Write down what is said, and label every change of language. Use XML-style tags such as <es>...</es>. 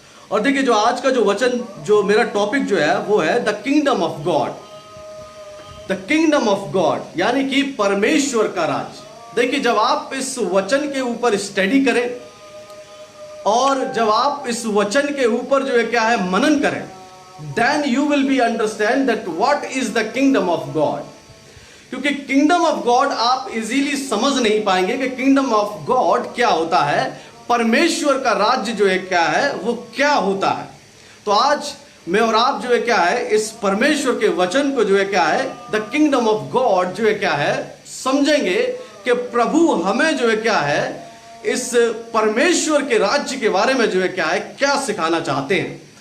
<hi>और देखिए जो आज का जो वचन, जो मेरा टॉपिक जो है वो है the kingdom of God. The kingdom of God यानी कि परमेश्वर का राज। देखिए जब आप इस वचन के ऊपर स्टडी करें और जब आप इस वचन के ऊपर जो है क्या है मनन करें,</hi> <en>then you will be understand that what is the kingdom of God.</en> <hi>क्योंकि किंगडम ऑफ गॉड आप इजीली समझ नहीं पाएंगे कि किंगडम ऑफ गॉड क्या होता है, परमेश्वर का राज्य जो है क्या है, वो क्या होता है। तो आज मैं और आप जो है क्या है, इस परमेश्वर के वचन को जो है क्या है, द किंगडम ऑफ गॉड जो है क्या है, समझेंगे कि प्रभु हमें जो है क्या है, इस परमेश्वर के राज्य के बारे में जो है क्या है, क्या सिखाना चाहते हैं।</hi>